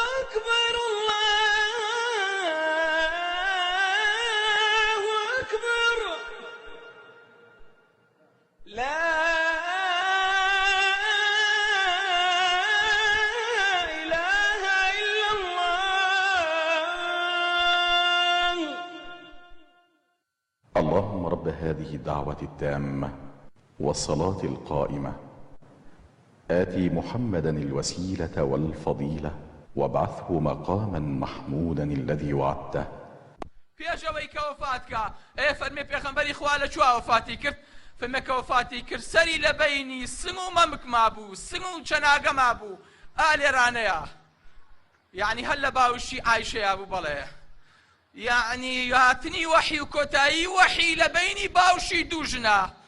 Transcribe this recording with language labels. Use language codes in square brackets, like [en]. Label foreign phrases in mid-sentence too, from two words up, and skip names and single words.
[ar] أكبر الله أكبر لا إله إلا الله. اللهم رب هذه الدعوة التامة والصلاة القائمة آتي محمدا الوسيلة والفضيلة وابعثه مقاما محمودا الذي وعدته. [ckb] پێشەوەی کە وەفاتکە فەرمێ پێغەمبەری خوا لە چوا وەفاتی کرد؟ فەرمێ کە وەفاتی کرد سەری لە بەینی سنگ و مەمک مابوو، سنگ و چەناگە مابوو. لێرانەیە یعنی هەر لە باوشی عایشەیە بوو. بەڵێ یعنی هاتنی وەحی و کۆتایی وەحی لە بەینی باوشی دوو ژنە.